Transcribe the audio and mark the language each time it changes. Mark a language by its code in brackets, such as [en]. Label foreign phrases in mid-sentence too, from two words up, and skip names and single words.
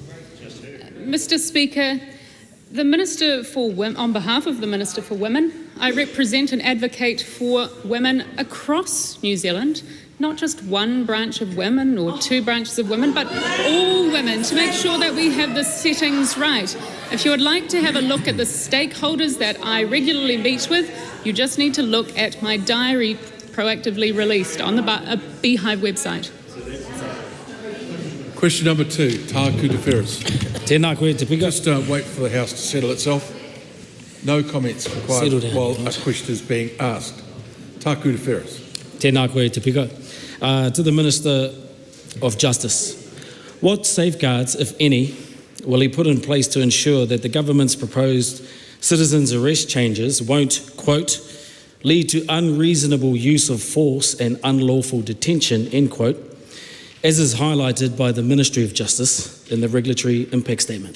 [en] Mr Speaker, the Minister for Women, on behalf of the Minister for Women, I represent and advocate for women across New Zealand, not just one branch of women or two branches of women, but all women, to make sure that we have the settings right. If you would like to have a look at the stakeholders that I regularly meet with, you just need to look at my diary proactively released on the Beehive website. Question number 2, [mi] Taku Te Ferris. Tēnā koe te pika. [en] Just wait for the House to settle itself. No comments required while a question is being asked. [mi] Taku Te Ferris. Tēnā koe te pika. [en] To the Minister of Justice, what safeguards, if any, will he put in place to ensure that the government's proposed citizens' arrest changes won't, quote, lead to unreasonable use of force and unlawful detention, end quote, as is highlighted by the Ministry of Justice in the regulatory impact statement?